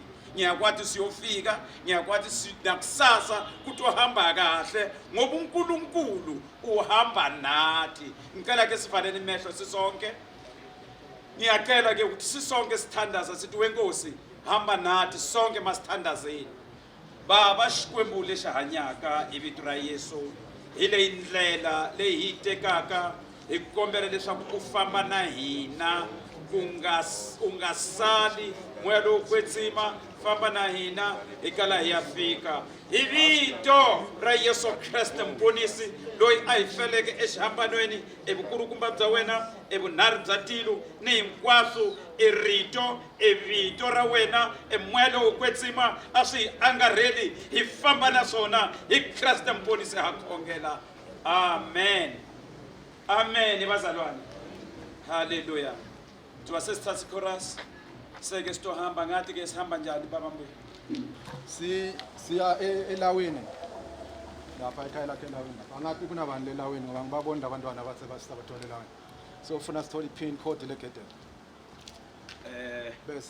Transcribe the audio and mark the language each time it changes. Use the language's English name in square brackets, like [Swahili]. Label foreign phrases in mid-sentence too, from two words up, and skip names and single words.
[Zulu] ngiyakwathi siyofika ngiyakwathi nakusasa kuthi uhamba kahle ngoba uNkulunkulu uhamba nathi ngicela ke sivaleni imehlo sisonke ngiyacela ke ukuthi sisonke sithandaza sithi wenkosi hamba nathi sonke masithandazeni baba [Tsonga] xikwembule xahanyaka hi vito ra Yesu hi leyi ndlela leyi hi tekaka hi kombela leswaku u famba na hina u nga sali moya lowu kwetsima famba na hina hi kala hi ya fika hi vito ra Yesu Kreste mponisi loyi a hi feleke exihambanweni evukulukumba bya wena evunharhu bya tilo ni hinkwaswo i rito i vito ra wena moya lowu kwetsima a swi angarheli hi famba na swona hi Kreste mponisi ha khongela amen amen [Zulu] bazalwane haleluya tuba sesithatha chorus seke sitohamba ngathi ke sihamba njani baba mbuyi siya elaweni lapha ekhaya lakhe elaweni angathi kunabantu lelaweni ngoba ngibabona abantwana abathe basisabathola elaweni so ufuna sithole i-pin code legedela bese